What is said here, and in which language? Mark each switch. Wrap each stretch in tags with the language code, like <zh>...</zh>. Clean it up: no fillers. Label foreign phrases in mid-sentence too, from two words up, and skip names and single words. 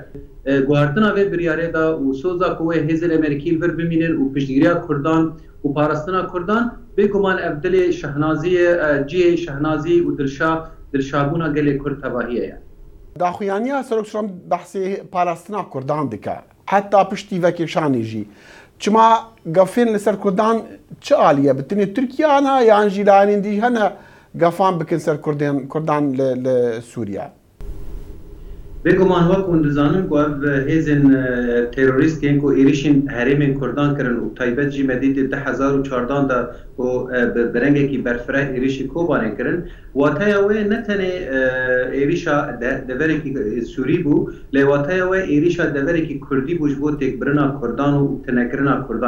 <ku>Guhertina vê biryarê da û soza ku wê hêzên Emerîkî bir bimînin û piştgiriya Kurdan û parastina Kurdan bêguman ev dilê şehnaziyê ciyê şehnazî û dilşabûna gelê Kurd tevahiye ye. داخویانیا سەرۆک ترامپ بەحسێ پاراستنا کوردان دکە حتا پشتی vekêşanê jî. Çima gefên li ser Kurdan çi aliye bitinê Tirkiyana yan jî lanên dî hene gefan bikin ser Kurdan li Sûriya. Bêguman wek hûn dizanin ku ev hêzên terorîstên ku êrişên herêmên Kurdan kirin û taybet jî medîtê 2014 da ku bi rengekî berfireh êrişî Kobanê kirin, wateya wê ne tenê êrişa deverekî Sûrî bû, lê wateya wê êrişa deverekî Kurdî bû ji bo têkbirina Kurdan û tenekirina Kurdan.</ku>